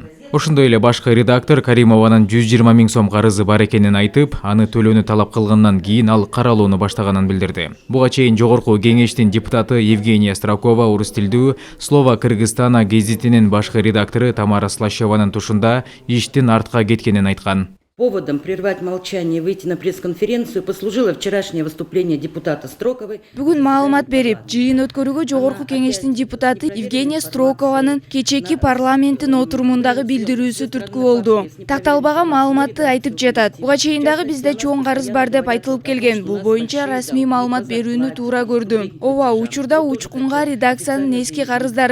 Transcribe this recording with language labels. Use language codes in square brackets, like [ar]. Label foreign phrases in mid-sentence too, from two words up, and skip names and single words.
[ky] Ошондой эле башкы редактор Каримованын 120 000 сом карызы бар экенин айтып, аны төлөөнү талап кылгандан кийин ал каралууну баштаганын билдирди. Буга чейин жогорку кеңештин депутаты Евгения Стракова орус тилдүү Слова Кыргызстана гезитинин башкы редактору Тамара Слащеванын тушунда иштин артка кеткенин айткан. [ru] Поводом прервать молчание и выйти на пресс-конференцию послужило вчерашнее выступление депутата Строковой. [ky] Бүгүн маалымат берип, жыйын өткөрүүгө жогорку кеңештин депутаты Евгения Строкованын кечээки парламенттин отурумундагы билдирүүсү түрткү болду. Такталбаган маалыматты айтып жатат. Буга чейин дагы бизде чоң карыз бар деп айтылып келген. Бул боюнча расмий маалымат берүүнү туура көрдүм. Ооба, учурда учкунга редакциянын эски карыздары бар.